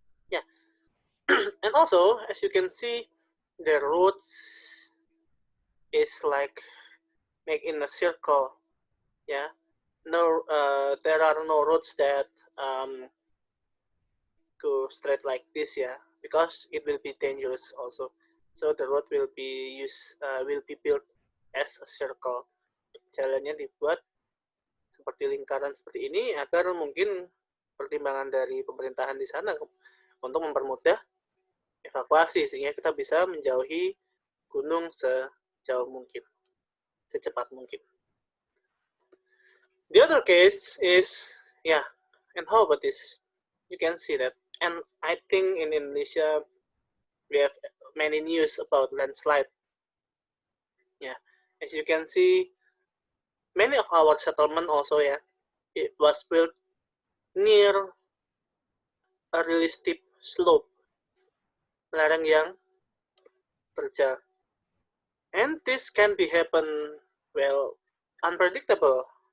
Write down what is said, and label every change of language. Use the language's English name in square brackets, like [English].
[English] Yeah, and also as you can see, the roads is like make in a circle. Yeah, no, there are no roads that go straight like this, yeah, because it will be dangerous also. So the road will be built as a circle. [Indonesian] Jalannya dibuat seperti lingkaran seperti ini agar mungkin pertimbangan dari pemerintahan di sana untuk mempermudah evakuasi sehingga kita bisa menjauhi gunung sejauh mungkin, secepat mungkin. [English] The other case is, yeah, and how about this? You can see that, and I think in Indonesia we have many news about landslide. Yeah, as you can see, many of our settlement also, yeah, it was built near a really steep slope, [Indonesian] lereng yang terjal, [English] and this can be happen, well, unpredictable.